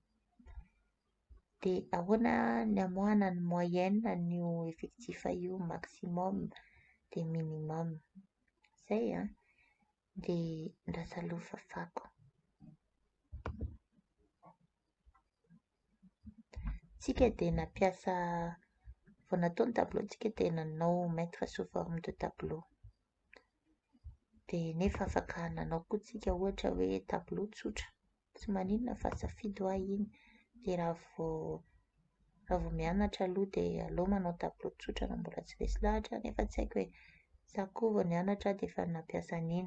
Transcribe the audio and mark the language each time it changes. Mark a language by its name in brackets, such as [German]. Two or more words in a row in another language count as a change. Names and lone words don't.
[Malagasy] Dia ahoana ny amoahana ny moyenne n'io effectif io maximum dia minimum. Zay dia ndasaloha fafako. Tsika dia nampiasa vao natao ny tableau tsika dia nanao [French] mettre sous forme de tableau. [Malagasy] Dia nefa afaka nanao koa tsika ohatra hoe tableau tsotra. Tsy maninona fa safidy ho ahy iny. Dia raha vao mianatra aloha dia aleo manao tableau tsotra na mbola tsy resy lahatra nefa tsy haiko hoe za koa vao nianatra dia efa nampiasa an'iny.